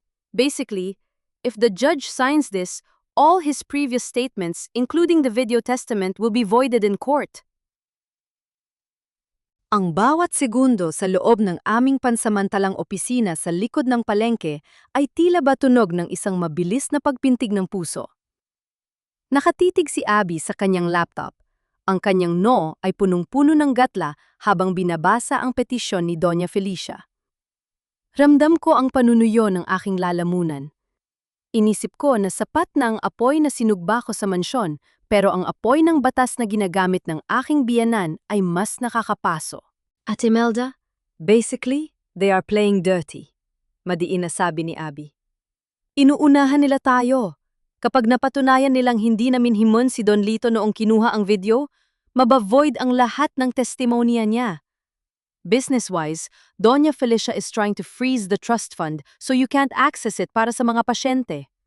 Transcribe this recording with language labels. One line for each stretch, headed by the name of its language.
English: Basically, if the judge signs this, all his previous statements, including the video testament, will be voided in court.
Filipino: Ang bawat segundo sa loob ng aming pansamantalang opisina sa likod ng palengke ay tila ba tunog ng isang mabilis na pagpintig ng puso. Nakatitig si Abby sa kanyang laptop. Ang kanyang no ay punong-puno ng gatla habang binabasa ang petisyon ni Doña Felicia. Ramdam ko ang panunuyo ng aking lalamunan. Inisip ko na sapat na ang apoy na sinugba ko sa mansyon, pero ang apoy ng batas na ginagamit ng aking biyanan ay mas nakakapaso.
English: Ate Melda, basically, they are playing dirty.
Filipino: Madiin na sabi ni Abby. Inuunahan nila tayo. Kapag napatunayan nilang hindi namin himon si Don Lito noong kinuha ang video, mabavoid ang lahat ng testimonya niya.
English: Business-wise, Doña Felicia is trying to freeze the trust fund so you can't access it
Filipino: para sa mga pasyente.